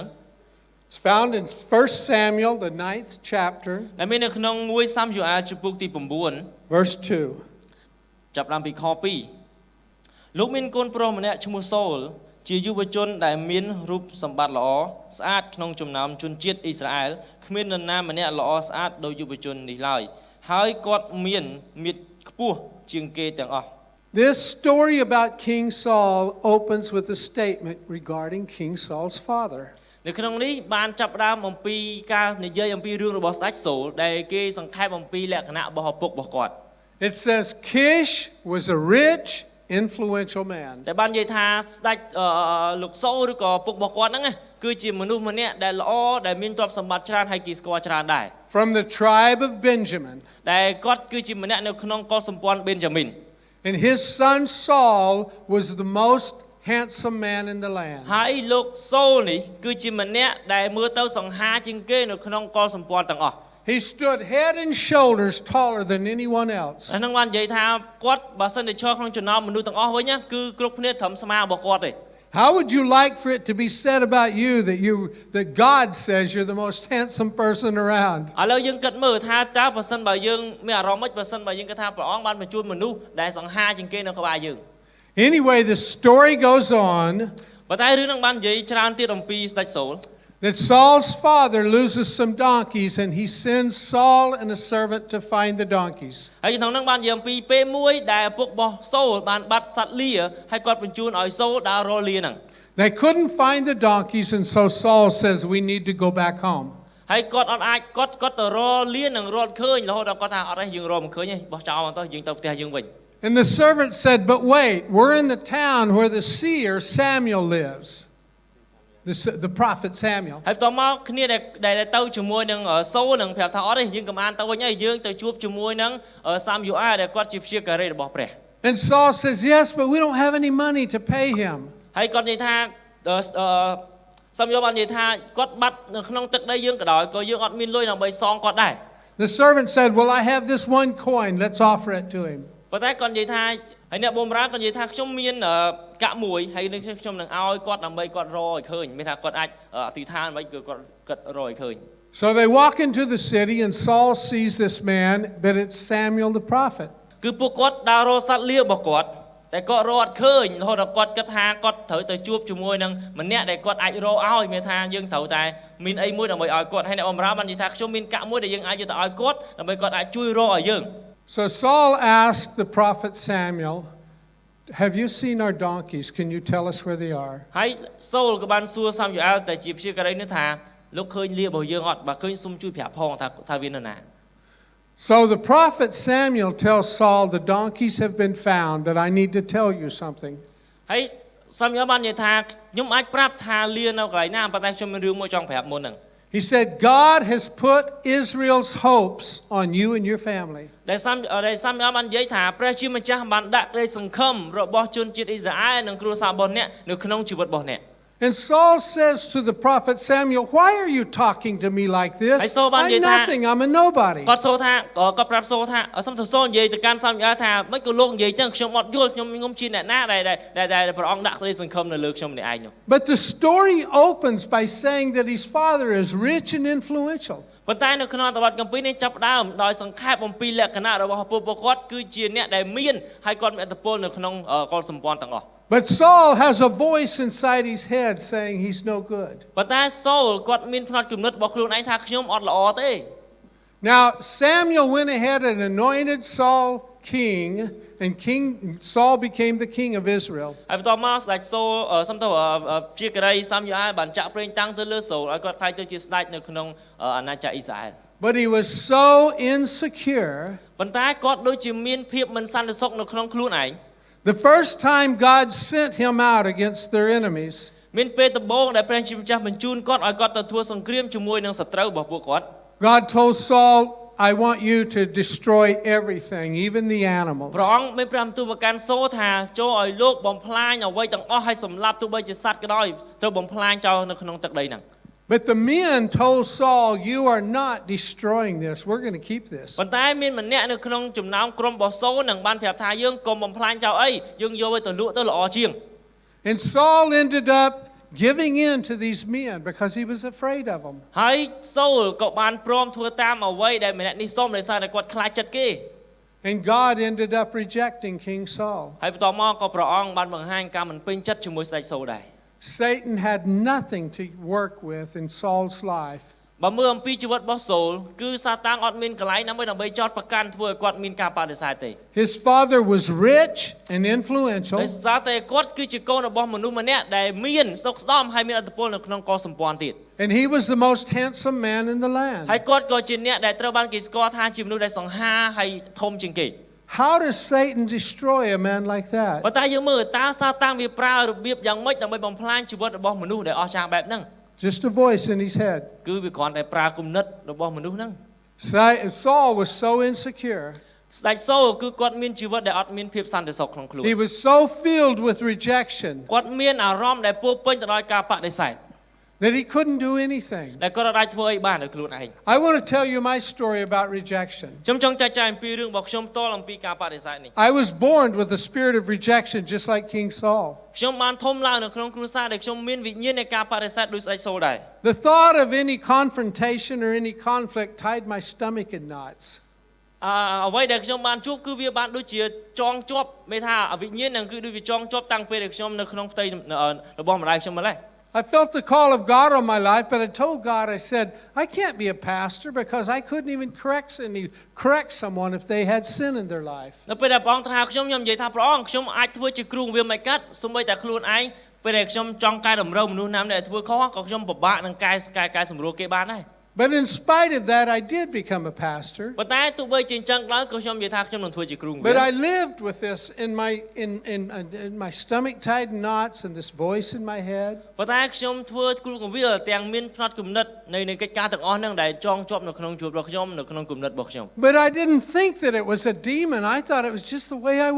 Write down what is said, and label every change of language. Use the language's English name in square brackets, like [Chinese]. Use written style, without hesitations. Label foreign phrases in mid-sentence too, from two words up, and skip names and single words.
[English] It's found in 1 Samuel, the 9th chapter, [Khmer] ដែលមាននៅក្នុង1សាមយូអែលជំពូកទី9 [English] verse 2. [Khmer] ចាប់តាមពីខ2លោកមានកូនប្រុសម្នាក់ឈ្មោះសូលជាយុវជនដែលមានរូបសម្បត្តិល្អស្អាតក្នុងចំណោមជនជាតិអ៊ីស្រាអែលគ្មាននរណាម្នាក់ល្អស្អាតដូចយុវជននេះឡើយហើយគាត់មានមាឌខ្ពស់ជាងគេទាំងអស់ [English] This story about King Saul opens with a statement regarding King Saul's father. [Khmer] នៅក្នុងនេះបានចាប់ផ្ដើមអំពីការនិយាយអំពីរឿងរបស់ស្ដេចសូលដែលគេសង្ខេបអំពីលក្ខណៈរបស់ឪពុករបស់គាត់ [English] It says Kish was a rich, influential man. [Khmer] ដែលបាននិយាយថាស្ដេចលោកសូលឬក៏ឪពុករបស់គាត់ហ្នឹងគឺជាមនុស្សម្នាក់ដែលល្អដែលមានទ្រព្យសម្បត្តិច្រើនហើយគេស្គាល់ច្រើនដែរ [English] From the tribe of Benjamin. [Khmer] ដែលគាត់គឺជាម្នាក់នៅក្នុងកុលសម្ព័ន្ធប៊េនយ៉ាមីន [English] And his son Saul was the most handsome man in the land. [Khmer] ហើយលោកសូលនេះគឺជាម្នាក់ដែលមើលទៅសង្ហាជាងគេនៅក្នុងកុលសម្ព័ន្ធទាំងអស់ [English] He stood head and shoulders taller than anyone else. [Khmer] ហ្នឹងបាននិយាយថាគាត់បើសិនតែឈរក្នុងចំណោមមនុស្សទាំងអស់វិញគឺគ្រប់គ្នាត្រឹមស្មារបស់គាត់ទេ [English] How would you like for it to be said about you that God says you're the most handsome person around? [Khmer] ឥឡូវយើងគិតមើលថាតើបើសិនបើយើងមានអារម្មណ៍មិនបើសិនបើយើងគិតថាព្រះអង្គបានបញ្ជូនមនុស្សដែលសង្ហាជាងគេនៅក្បែរយើង [English] Anyway, the story goes on [Khmer] ប៉ុន្តែរឿងហ្នឹងបាននិយាយច្រើនទៀតអំពីស្ដេចសូល [English] that Saul's father loses some donkeys and he sends Saul and a servant to find the donkeys. [Khmer] ហើយក្នុងហ្នឹងបាននិយាយអំពីពេលមួយដែលឪពុករបស់សូលបានបាត់សត្វលាហើយគាត់បញ្ជូនឲ្យសូលដើររកលាហ្នឹង [English] They couldn't find the donkeys and so Saul says we need to go back home. [Khmer] ហើយគាត់អត់អាចគាត់ទៅរកលានឹងរត់ឃើញរហូតដល់គាត់ថាអត់ទេយើងរកមិនឃើញទេបោះចោលមកទៅយើងទៅផ្ទះយើងវិញ [English] And the servant said, "But wait, we're in the town where the seer Samuel lives." The prophet Samuel. [Khmer] ហើយតមកគ្នាដែលទៅជាមួយនឹងសូលនឹងប្រាប់ថាអត់ទេយើងកំអានទៅវិញហើយយើងទៅជួបជាមួយនឹងសាមយូអែលដែលគាត់ជាព្យាការីរបស់ព្រះ [English] And Saul says, "Yes, but we don't have any money to pay him." [Khmer] ហើយគាត់និយាយថាសាមយូបាននិយាយថាគាត់បាត់នៅក្នុងទឹកដីយើងក៏ដោយក៏យើងអត់មានលុយដើម្បីសងគាត់ដែរ [English] The servant said, "Well, I have this one coin. Let's offer it to him." [Khmer] ប៉ុន្តែគាត់និយាយថាហើយអ្នកបម្រើគាត់និយាយថាខ្ញុំមានកាក់មួយហើយខ្ញុំនឹងឲ្យគាត់ដើម្បីគាត់រកឲ្យឃើញមានថាគាត់អាចអធិដ្ឋានមិនគឺគាត់រកឲ្យឃើញ [English] So they walk into the city and Saul sees this man, but it's Samuel the prophet. [Khmer] គឺពួកគាត់ដើររកសត្វលារបស់គាត់តែគាត់រកអត់ឃើញរហូតដល់គាត់គិតថាគាត់ត្រូវទៅជួបជាមួយនឹងម្នាក់ដែលគាត់អាចរកឲ្យមានថាយើងត្រូវតែមានអីមួយដើម្បីឲ្យគាត់ហើយអ្នកបម្រើបាននិយាយថាខ្ញុំមានកាក់មួយដែលយើងអាចយកទៅឲ្យគាត់ដើម្បីគាត់អាចជួយរកឲ្យយើង [English] So Saul asked the prophet Samuel, "Have you seen our donkeys? Can you tell us where they are?" [Khmer] ហើយសូលក៏បានសួរសាមយូអែលតែជាព្យាការីនេះថាលោកឃើញលារបស់យើងអត់បើឃើញសុំជួយប្រាប់ផងថាវានៅណា [English] So the prophet Samuel tells Saul, "The donkeys have been found, but I need to tell you something." [Khmer] ហើយសាមយូអែលបាននិយាយថាខ្ញុំអាចប្រាប់ថាលានៅកន្លែងណាប៉ុន្តែខ្ញុំមានរឿងមួយចង់ប្រាប់មុនហ្នឹង [English] He said, "God has put Israel's hopes on you and your family." [Khmer] ដែលសាមយូអែលបាននិយាយថាព្រះជាម្ចាស់បានដាក់ក្តីសង្ឃឹមរបស់ជនជាតិអ៊ីស្រាអែលនិងគ្រួសាររបស់អ្នកនៅក្នុងជីវិតរបស់អ្នក [English] And Saul says to the prophet Samuel, "Why are you talking to me like this? I'm nothing. I'm a nobody." [Khmer] គាត់សូថាគាត់ប្រាប់សូថាសុំទៅសូនិយាយទៅកាន់សាមយូអែលថាមិនក៏លោកនិយាយចឹងខ្ញុំអត់យល់ខ្ញុំជាអ្នកណាដែលព្រះអង្គដាក់ក្តីសង្ឃឹមនៅលើខ្ញុំម្នាក់ឯងនោះ [English] But the story opens by saying that his father is rich and influential. [Khmer] ប៉ុន្តែនៅក្នុងអត្ថបទគម្ពីរនេះចាប់ផ្ដើមដោយសង្ខេបអំពីលក្ខណៈរបស់ឪពុករបស់គាត់គឺជាអ្នកដែលមានហើយគាត់មានឥទ្ធិពលនៅក្នុងកុលសម្ព័ន្ធទាំងអស់ [English] But Saul has a voice inside his head saying he's no good. [Khmer] ប៉ុន្តែសូលគាត់មានផ្នត់គំនិតរបស់ខ្លួនឯងថាខ្ញុំអត់ល្អទេ [English] Now Samuel went ahead and anointed Saul king, and King Saul became the king of Israel. [Khmer] ហើយបន្ទាប់មកស្ដេចសូលសំទោជាការីសាមយូអែលបានចាក់ប្រេងតាំងទៅលើសូលឲ្យគាត់ខ្លាចទៅជាស្ដេចនៅក្នុងអាណាចក្រអ៊ីស្រាអែល [English] But he was so insecure. [Khmer] ប៉ុន្តែគាត់ដូចជាមានភាពមិនសន្តិសុខនៅក្នុងខ្លួនឯង [English] The first time God sent him out against their enemies, [Khmer] មានពេលដំបូងដែលព្រះជាម្ចាស់បញ្ជូនគាត់ឲ្យគាត់ទៅធ្វើសង្គ្រាមជាមួយនឹងសត្រូវរបស់ពួកគាត់ [English] God told Saul, I want you to destroy everything, even the animals. [Khmer] ព្រះអង្គមានព្រះបន្ទូលប្រកាន់សូលថាចូលឲ្យលោកបំផ្លាញអ្វីទាំងអស់ឲ្យសម្លាប់ទោះបីជាសត្វក៏ដោយត្រូវបំផ្លាញចោលនៅក្នុងទឹកដីហ្នឹង [English] But the men told Saul, you are not destroying this. We're going to keep this. [Khmer] ប៉ុន្តែមានម្នាក់នៅក្នុងចំណោមក្រុមរបស់សូលនឹងបានប្រាប់ថាយើងកុំបំផ្លាញចោលអីយើងយកឲ្យទៅលក់ទៅល្អជាង [English] And Saul ended up giving in to these men because he was afraid of them. [Khmer] ហើយសូលក៏បានព្រមធ្វើតាមអ្វីដែលម្នាក់នេះសុំដោយសារតែគាត់ខ្លាចចិត្តគេ [English] And God ended up rejecting King Saul. [Khmer] ហើយបន្ទាប់មកក៏ព្រះអង្គបានបង្ហាញការមិនពេញចិត្តជាមួយស្ដេចសូលដែរ [English] Satan had nothing to work with in Saul's life. [Khmer] បើមើលអំពីជីវិតរបស់សូលគឺសាតាំងអត់មានកន្លែងដើម្បីចោទប្រកាន់ធ្វើឲ្យគាត់មានការបដិសេធទេ [English] His father was rich and influential. [Khmer] ដោយសារតែគាត់គឺជាកូនរបស់មនុស្សម្នាក់ដែលមានស្តុកស្តម្ភហើយមានឥទ្ធិពលនៅក្នុងកងសម្ព័ន្ធទៀត [English] And he was the most handsome man in the [Khmer] ហើយ [English] land. [Khmer] គាត់ក៏ជាអ្នកដែលត្រូវបានគេស្គាល់ថាជាមនុស្សដែលសង្ហាហើយធំជាងគេ [English] How does Satan destroy a man like [Khmer] ប៉ុ [English] that? [Khmer] ន្តែយើងមើលតើសាតាំងវាប្រើរបៀបយ៉ាងម៉េចដើម្បីបំផ្លាញជីវិតរបស់មនុស្សដែលអស្ចារ្យបែបហ្នឹង [English] Just a voice in his head. [Khmer] គឺវាគ្រាន់តែប្រើគំនិតរបស់មនុស្សហ្នឹង [English] Saul was so insecure. [Khmer] ស្ដេចសូលគឺគាត់មានជីវិតដែលអត់មានភាពសន្តិសុខក្នុងខ្លួន [English] He was so filled with rejection [Khmer] គាត់មានអារម្មណ៍ដែលពោរពេញទៅដោយការបដិសេធ [English] that he couldn't do anything. [Khmer] ដែលគាត់អាចធ្វើអីបានដោយខ្លួនឯង [English] I want to tell you my story about rejection. [Khmer] ខ្ញុំចង់ចែកចាយអំពីរឿងរបស់ខ្ញុំផ្ទាល់អំពីការបដិសេធនេះ [English] I was born with the spirit of rejection just like King Saul. [Khmer] ខ្ញុំបានធំឡើងនៅក្នុងគ្រួសារដែលខ្ញុំមានវិញ្ញាណនៃការបដិសេធដូចស្ដេចសូលដែរ [English] The thought of any confrontation or any conflict tied my stomach in knots. [Khmer] អ្វីដែលខ្ញុំបានជួបគឺវាបានដូចជាចងជាប់មេថាវិញ្ញាណនឹងគឺដូចវាចងជាប់តាំងពេលដែលខ្ញុំនៅក្នុងផ្ទៃរបស់ម្ដាយខ្ញុំម្ល៉េះ [English] I felt the call of God on my life, but I told God, I said, I can't be a pastor because I couldn't even correct someone if they had sin in their life. [Khmer] នៅពេលដែលព្រះអង្គថ្វាយខ្ញុំនិយាយថាព្រះអង្គខ្ញុំអាចធ្វើជាគ្រូវាមិនកាត់សូម្បីតែខ្លួនឯងពេលដែលខ្ញុំចង់កែតម្រូវមនុស្សណាម្នាក់ធ្វើខុសក៏ខ្ញុំពិបាកនឹងកែសម្រួលគេបានដែរ [English] But in spite of that, I did become a pastor. [Khmer] ប៉ុន្តែទោះបីជាអញ្ចឹងឡើយក៏ខ្ញុំនិយាយថាខ្ញុំនឹងធ្វើជាគ្រូ [English] But I lived with this in my stomach tied in knots and this voice in my head. [Khmer] ប៉ុន្តែខ្ញុំធ្វើគ្រូកវិលទាំងមានផ្នត់គំនិតនៃកិច្ចការទាំងអស់ហ្នឹងដែលចងជាប់នៅក្នុងជីវិតរបស់ខ្ញុំនៅក្នុងគំនិតរបស់ខ្ញុំ [English] But I didn't think that it was a demon. I thought it was just the way I